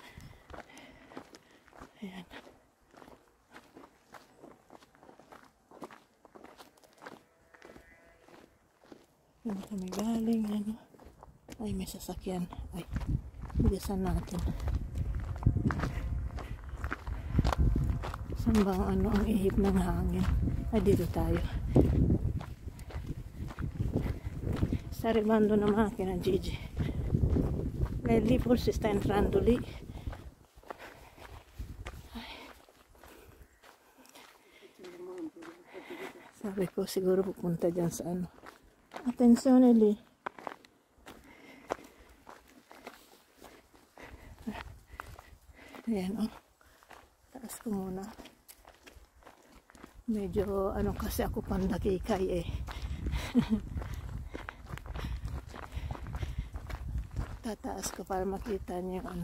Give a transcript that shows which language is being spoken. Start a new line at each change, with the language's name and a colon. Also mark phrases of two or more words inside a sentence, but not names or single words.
Filipino: Ayan. Yan kami galing, ano. Ay, may sasakyan. Ay, bilisan natin. Saan ba ang ano, ang ihip ng hangin? Ay, dito tayo.
Italian: Sta arrivando una macchina, Gigi. Lì forse sta entrando lì.
Filipino: Sabi ko siguro pupunta dyan sa ano.
Italian: Attenzione lì.
Filipino: Ayan o. Taas ko muna. Medyo ano kasi ako pandakikay eh. Tataas ko para makita niya yung ano.